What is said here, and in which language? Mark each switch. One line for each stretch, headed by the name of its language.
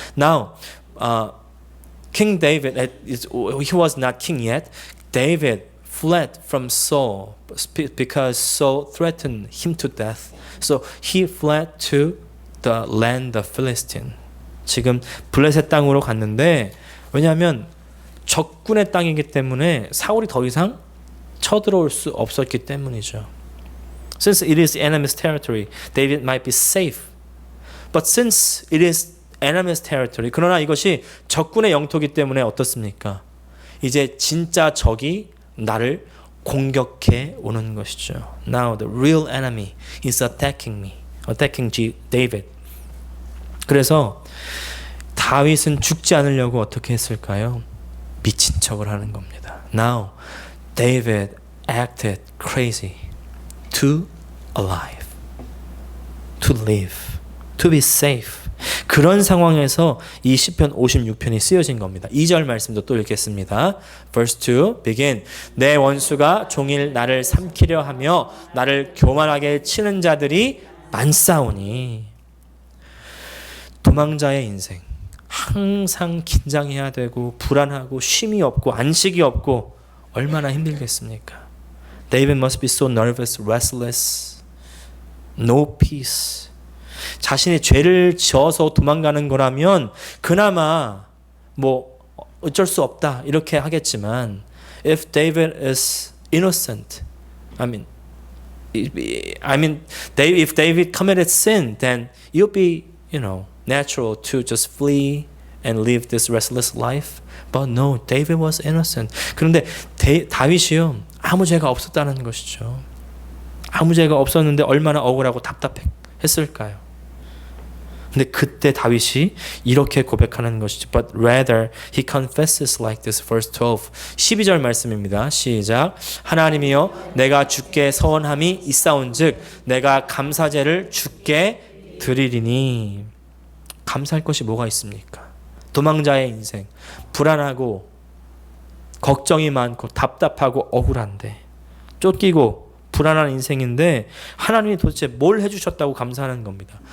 English: Now, King David, he was not king yet. David fled from Saul because Saul threatened him to death. So he fled to the land of Philistine.
Korean: 지금 블레셋 땅으로 갔는데 왜냐하면 적군의 땅이기 때문에 사울이 더 이상 쳐들어올 수 없었기 때문이죠.
English: Since it is enemy's territory, David might be safe. But since it is enemy's territory,
Korean: 그러나 이것이 적군의 영토이기 때문에 어떻습니까? 이제 진짜 적이 나를 공격해 오는 것이죠.
English: Now the real enemy is attacking me, attacking David.
Korean: 그래서 다윗은 죽지 않으려고 어떻게 했을까요? 미친 척을 하는 겁니다.
English: Now David acted crazy to alive, to live, to be safe.
Korean: 그런 상황에서 이 시편 56편이 쓰여진 겁니다. 2절 말씀도 또 읽겠습니다.
English: Verse 2, begin.
Korean: 내 원수가 종일 나를 삼키려 하며 나를 교만하게 치는 자들이 많사오니. 도망자의 인생. 항상 긴장해야 되고 불안하고 쉼이 없고 안식이 없고 얼마나 힘들겠습니까?
English: David must be so nervous, restless, no peace.
Korean: 자신이 죄를 지어서 도망가는 거라면 그나마 뭐 어쩔 수 없다 이렇게 하겠지만
English: if David is innocent, if David committed sin, then it would be, natural to just flee and live this restless life. But no, David was innocent.
Korean: 그런데 다윗이요 아무 죄가 없었다는 것이죠. 아무 죄가 없었는데 얼마나 억울하고 답답했을까요? 근데 그때 다윗이 이렇게 고백하는 것이죠.
English: But rather he confesses like this. Verse 12.
Korean: 12절 말씀입니다. 시작. 하나님이여 내가 주께 서원함이 있사온즉 내가 감사제를 주께 드리리니. 감사할 것이 뭐가 있습니까? 도망자의 인생. 불안하고 걱정이 많고 답답하고 억울한데 쫓기고 불안한 인생인데 하나님이 도대체 뭘 해주셨다고 감사하는 겁니다.